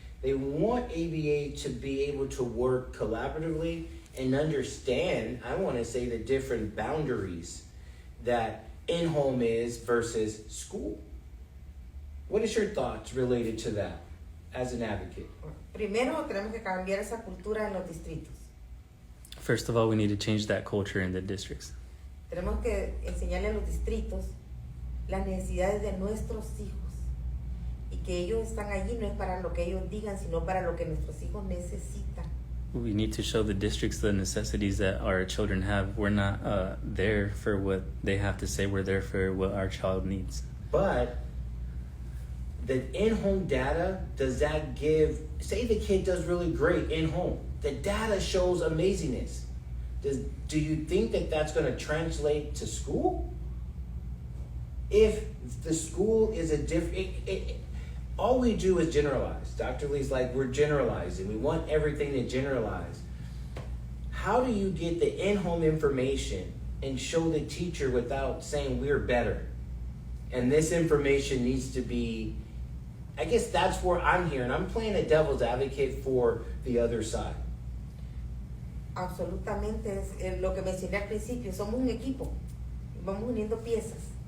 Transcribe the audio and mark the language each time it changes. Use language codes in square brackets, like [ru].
[en] They want ABA to be able to work collaboratively and understand, I want to say, the different boundaries that in-home is versus school. What is your thoughts related to that as an advocate? [es] Primero tenemos que cambiar esa cultura en los distritos. [en] First of all, we need to change that culture in the districts. [es] Tenemos que enseñarle a los distritos las necesidades de nuestros hijos y que ellos están allí no es para lo que ellos digan, sino para lo que nuestros hijos necesitan. [en] We need to show the districts the necessities that our children have. We're not there for what they have to say. We're there for what our child needs. But the in-home data, does that give, say the kid does really great in-home, the data shows amazingness. Do you think that that's going to translate to school? If the school is a different, all we do is generalize. Dr. Lee's like, we're generalizing. We want everything to generalize. How do you get the in-home information and show the teacher without saying we're better? And this information needs to be, I guess that's where I'm here, and I'm playing a devil's advocate for the other side. [es] Absolutamente, es lo que mencioné al principio, somos un equipo, vamos uniendo piezas.